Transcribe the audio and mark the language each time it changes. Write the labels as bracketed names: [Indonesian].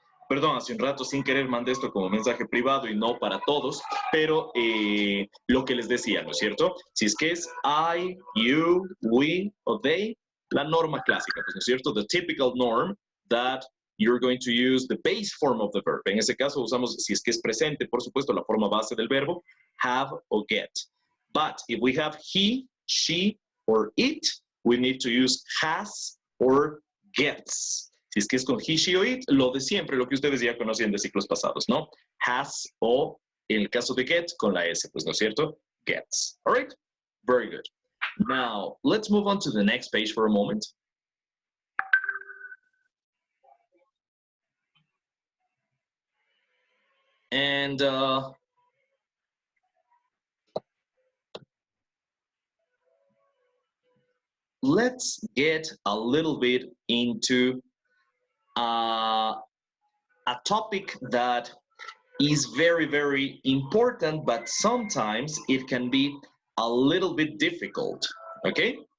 [Spanish] Perdón, hace un rato sin querer mandé esto como mensaje privado y no para todos, pero lo que les decía, ¿no es cierto? Si es que es I, you, we o they, la norma clásica, pues, ¿no es cierto? [English] The typical norm that you're going to use the base form of the verb. [Spanish] En ese caso usamos, si es que es presente, por supuesto, la forma base del verbo, have o get. [English] But if we have he, she, or it, we need to use has or gets. [Spanish] Si es que es con he, she o it, lo de siempre, lo que ustedes ya conocían de ciclos pasados, ¿no? Has o, en el caso de get, con la S, pues, ¿no es cierto? [English] Gets. All right? Very good. Now, let's move on to the next page for a moment. And let's get a little bit into a topic that is very, very important, but sometimes it can be a little bit difficult, okay?